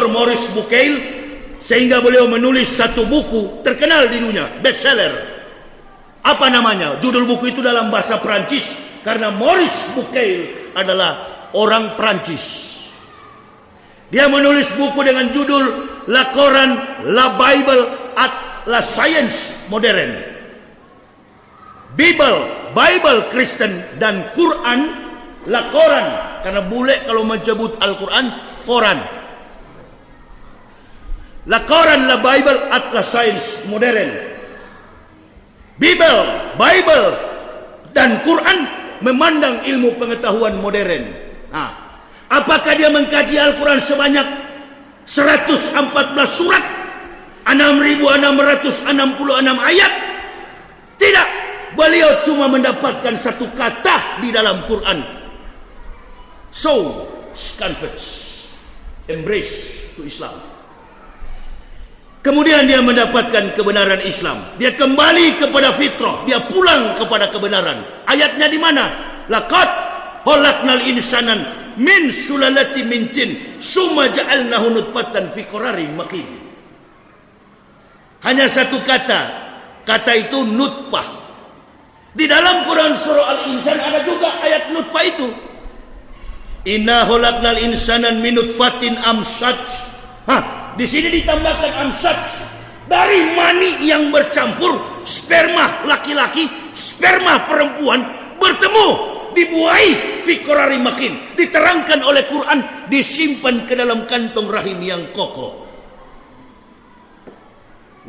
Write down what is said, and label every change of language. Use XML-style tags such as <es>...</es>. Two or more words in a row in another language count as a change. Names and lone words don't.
<id>Maurice Bucaille, sehingga beliau menulis satu buku terkenal di dunia, bestseller. Apa namanya? Judul buku itu dalam bahasa Perancis karena Maurice Bucaille adalah orang Perancis. Dia menulis buku dengan judul La Coran, La Bible at La Science Moderne. Bible Kristen dan Quran, La Coran, karena bule kalau menyebut Al-Quran, Quran. La Coran, La Bible at La Science Moderne. Bible dan Quran memandang ilmu pengetahuan modern. Apakah dia mengkaji Al-Quran sebanyak 114 surat, 6.666 ayat? Tidak. Beliau cuma mendapatkan satu kata di dalam Quran.</id> <en>So, converts, embrace to Islam.</en> <id>Kemudian dia mendapatkan kebenaran Islam. Dia kembali kepada fitrah. Dia pulang kepada kebenaran. Ayatnya di mana?</id> <ar>لقد خلقنا الإنسان من سلالة من طين ثم جعلناه نطفة في قرار مكين.</ar> <id>Hanya satu kata. Kata itu nutfah. Di dalam Quran surah Al-Insan ada juga ayat nutfah itu.</id> <ar>إنا خلقنا الإنسان من نطفة أمشاج.</ar> <id>Di sini ditambahkan amsaj, dari mani yang bercampur, sperma laki-laki, sperma perempuan bertemu, dibuai</id> <ar>في قرار مكين.</ar> <id>Diterangkan oleh Quran, disimpan ke dalam kantong rahim yang kokoh.</id>